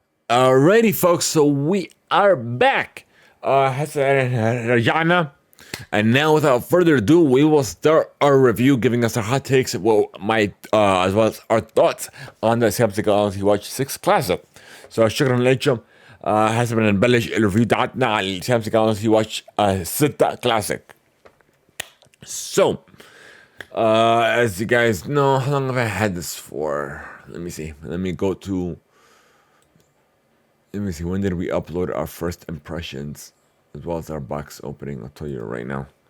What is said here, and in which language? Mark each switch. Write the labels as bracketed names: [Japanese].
[English] Alrighty folks, so we are back. [Arabic] رجعنا, [English] and now without further ado, we will start our review, giving us our hot takes, as well as our thoughts on the Samsung Galaxy Watch 6 Classic. [Arabic] So شكرا لكم. هسه بدنا نبلش الريفيو تاعتنا على Samsung Galaxy Watch 6 Classic. [English] So, as you guys know, how long have I had this for? Let me see. Let me see, when did we upload our first impressions, as well as our box opening? I'll tell you right now.